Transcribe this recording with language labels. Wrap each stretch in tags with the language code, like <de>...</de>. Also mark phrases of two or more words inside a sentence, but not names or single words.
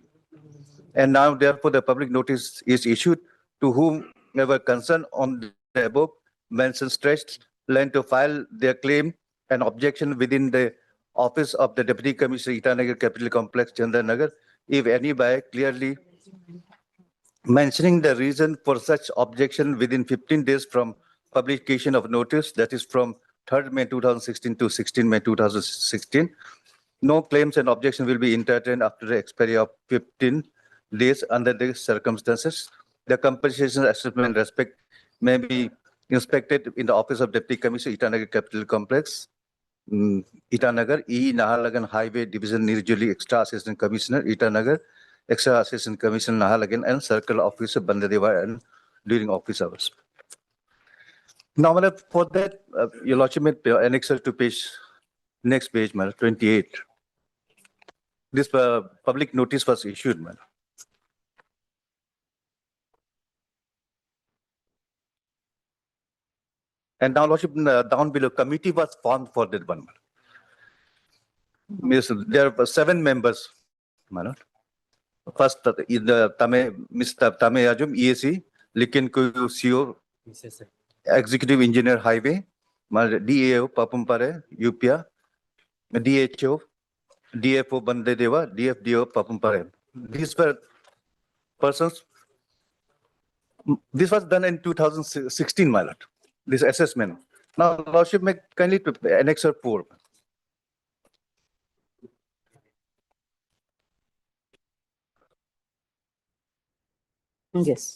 <en>And now, therefore, the public notice is issued to whomever concerned on the above mentioned stretched land to file their claim and objection within the office of the Deputy Commissioner, Itanagar Capital Complex, Chandranagar, if any, by clearly mentioning the reason for such objection within 15 days from publication of notice, that is from 3rd May 2016 to 16 May 2016. No claims and objection will be entertained after the expiry of 15 days under the circumstances. The compensation assessment respect may be inspected in the office of Deputy Commissioner, Itanagar Capital Complex, Itanagar, E. Nahalagan Highway Division, Nirjuli, Extra Assistant Commissioner, Itanagar, Extra Assistant Commissioner, Nahalagan, and Circle Officer, Bandadeva, and during office hours. Now, my lord, for that, your lordship may annexer to page, next page, my lord, 28. This public notice was issued, my lord. And now, lordship, down below, committee was formed for that one. Means there were 7 members, my lord. First, the Mr. Tame Ajum, EAC, Likin Kuyu CEO, Executive Engineer Highway, DAO Papumpare, UPIA, DHO, DFO Bandedeva, DFDO Papumpare. These were persons. This was done in 2016, my lord. This assessment. Now, lordship may kindly to annexer 4. Yes.</en>